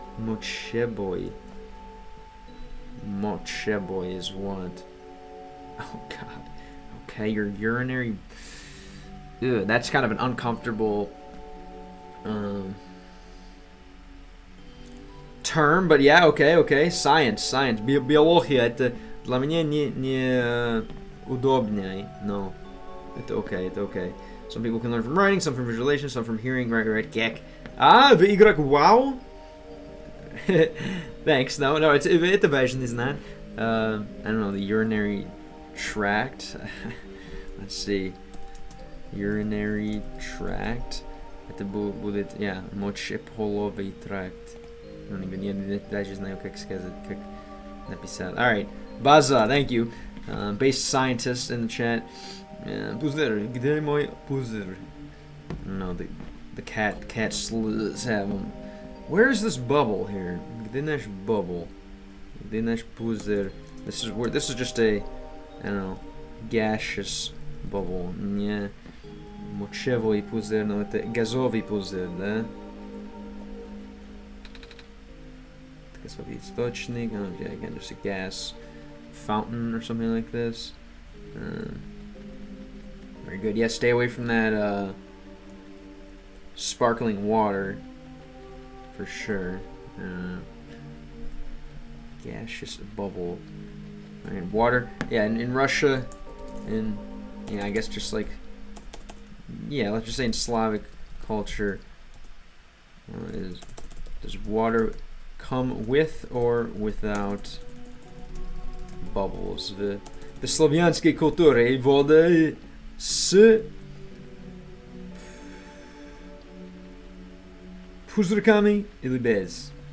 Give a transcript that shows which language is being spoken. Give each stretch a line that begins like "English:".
English: Mucheboy. Mucheboy is what? Oh God. Okay. Your urinary. Ew. That's kind of an uncomfortable term, but yeah, okay. Science.
Russian: Биология это для меня не удобнее.
English: No. It's okay. Some people can learn from writing, some from visualization, some from hearing. Right. Gek.
Russian: Вы игрок wow?
English: Thanks. No, it's
Russian: это важно знать.
English: I don't know, the urinary tract. Let's see. Urinary tract.
Russian: Это будет, yeah, мочеполовый тракт. Я даже знаю, как сказать, как написать.
English: Alright, Baza, thank you. Base scientist in the chat.
Russian: Пузырь, где мой пузырь?
English: No, the cat slurs have him. Where's this bubble here?
Russian: Где наш
English: bubble?
Russian: Где наш пузырь?
English: This is just a, I don't know, gaseous bubble.
Russian: Не мочевой пузырь, но это газовый пузырь, да? Газовый источник,
English: again, just a gas fountain or something like this. Very good. Yeah, stay away from that sparkling water for sure. Gaseous bubble. And water. Yeah, in Russia, yeah, I guess just like, yeah, let's just say in Slavic culture, does water come with or without bubbles?
Russian: В славянской культуре вода с пузырьками или без?